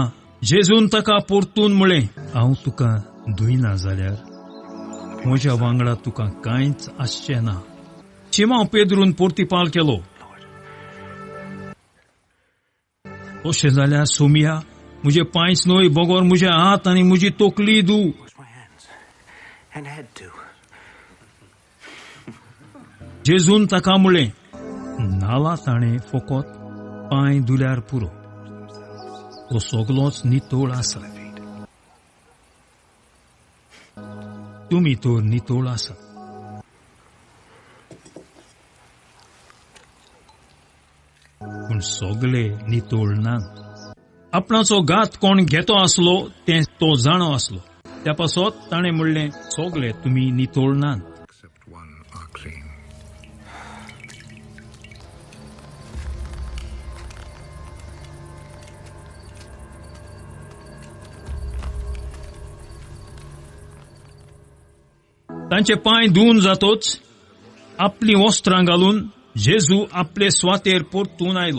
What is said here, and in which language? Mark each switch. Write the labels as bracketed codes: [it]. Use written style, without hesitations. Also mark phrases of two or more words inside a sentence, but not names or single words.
[kok] जेजून ताका परतून म्हणलें, हांव तुका धुयना जाल्यार म्हज्या वांगडा तुका कांयच आसचें ना. शिमाव पेद्रून परतिपाल केलो, तशें जाल्यार सोमिया, म्हजे पांयच न्हय बगोर म्हजे हात आनी म्हजी तोकली धुव. [en] Wash my hands and head too. [kok] जेजून ताका म्हणलें, नाला ताणें फकत पांय धुल्यार पुरो, तो सगलोच नितोळ आसा. तुमी तर नितोळ आसा, पूण सगळे नितोळ नात. आपणाचो घात कोण घेतो आसलो तें तो जाणो आसलो. त्या पासत ताणें म्हणलें, सगळे तुमी नितोळ नात. [en] Except one are clean. [kok] तांचे पांय धुवन जातोच आपली वस्त्रां घालून जेजू आपले स्वातेर परतून आयलो.